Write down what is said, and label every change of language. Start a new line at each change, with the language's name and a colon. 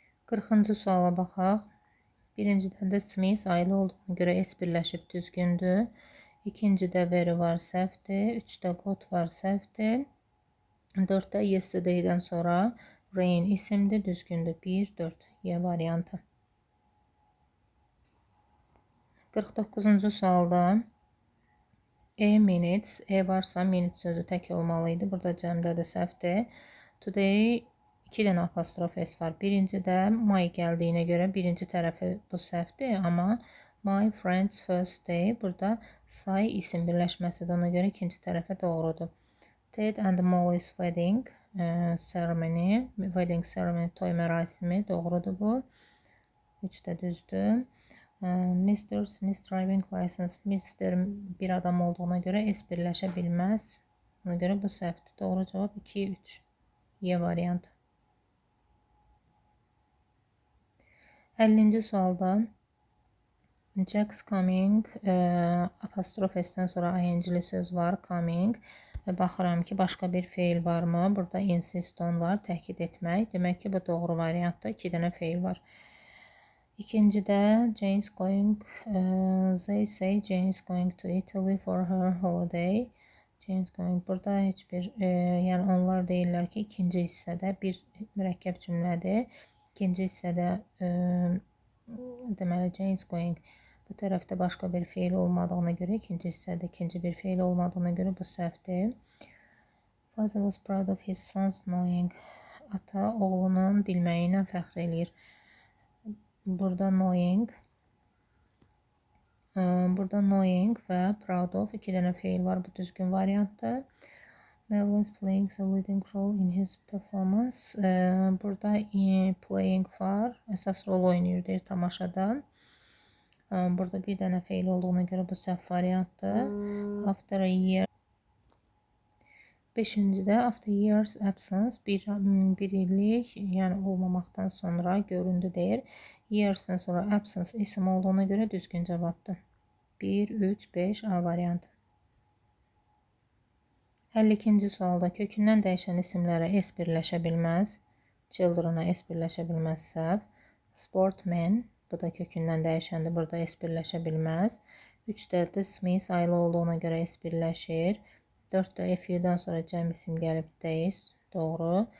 Azerbaijani: Qırxıncı suala baxaq. Birincidə də Smith ailə olduğuna görə S birləşib, düzgündür. İkincidə very var, səhvdir. 3-də got var, səhvdir. 4-də yesterday'dən sonra rain isimdir, düzgündür. 1, 4, Y variantı. 49-cu sualda minutes, varsa minutes sözü tək olmalıydı. Burada cəmdədir, səhvdir. Today 2 dənə apostrof S var. Birincidə my gəldiyinə görə birinci tərəfi bu səhvdir, amma
English: my friend's first day
Azerbaijani: burada say isim birləşməsidir, ona görə ikinci tərəfə doğrudur.
English: Ted and Molly's wedding ceremony,
Azerbaijani: toy mərasimi, doğrudur bu. 3 də düzdür. Mr.
English: Smith driving license, Mr.
Azerbaijani: bir adam olduğuna görə S birləşə bilməz. Ona görə bu səhvdir. Doğru cavab 2, 3. Y variantı. 50-ci sualda
English: Jack's coming,
Azerbaijani: apostrof S-dən sonra ing-li söz var, coming. Və baxıram ki, başqa bir feil varmı? Burada insist on var, təkid etmək. Demək ki, bu doğru variantda 2 dənə feil var. İkincidə Jane's going,
English: they say Jane's going to Italy for her holiday.
Azerbaijani: Jane's going, burada heç bir, yəni onlar deyirlər ki, ikinci hissədə bir mürəkkəb cümlədir. İkinci hissədə deməli Jane's going, bu tərəfdə başqa bir feil olmadığına görə, ikinci hissədə ikinci bir feil olmadığına görə bu səhvdir.
English: Father was proud of his son's knowing.
Azerbaijani: Ata oğlunun bilməyinə fəxr eləyir. Burada knowing və proud of 2 dənə feil var, bu düzgün variantdır.
English: Melvin's playing the leading role in his performance.
Azerbaijani: Burada playing var, əsas rol oynayır deyir tamaşada. Burada bir dənə feil olduğuna görə bu səhv variantdır.
English: After a year.
Azerbaijani: 5-cidə
English: after years absence,
Azerbaijani: bir illik, yəni olmamaqdan sonra göründü deyir. Years'dan sonra absence isim olduğuna görə düzgün cavabdır. 1, 3, 5, A variantı. 52-ci sualda kökündən dəyişən isimlərə S birləşə bilməz. Children'a S birləşə bilməz, səhv. Sportman, bu da kökündən dəyişəndir, burada S birləşə bilməz. 3-də The Smith ailə olduğuna görə S birləşir. 4-də FU-dan sonra cəm isim gəlib days, doğru.